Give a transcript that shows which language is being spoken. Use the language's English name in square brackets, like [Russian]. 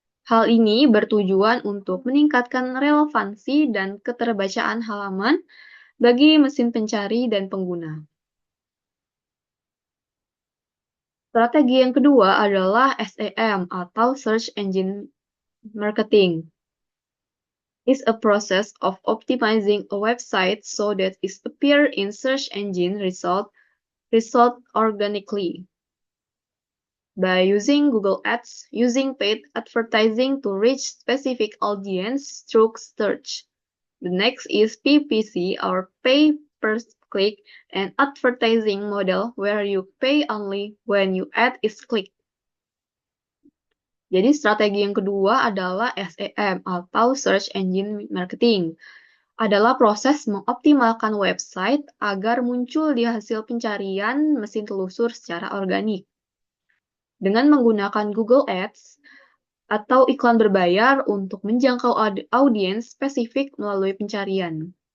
[Indonesian] Hal ini bertujuan untuk meningkatkan relevansi dan keterbacaan halaman bagi mesin pencari dan pengguna. Strategi yang kedua adalah SEM atau Search Engine Marketing. [English] It's a process of optimizing a website so that it appears in search engine result organically. By using Google Ads, using paid advertising to reach specific audience through search. The next is PPC or pay per click and advertising model where you pay only when your ad is clicked. [Indonesian] Jadi strategi yang kedua adalah SEM atau Search Engine Marketing. Adalah proses mengoptimalkan website agar muncul di hasil pencarian mesin telusur secara organik. Dengan menggunakan Google Ads atau iklan berbayar untuk menjangkau audiens spesifik melalui pencarian.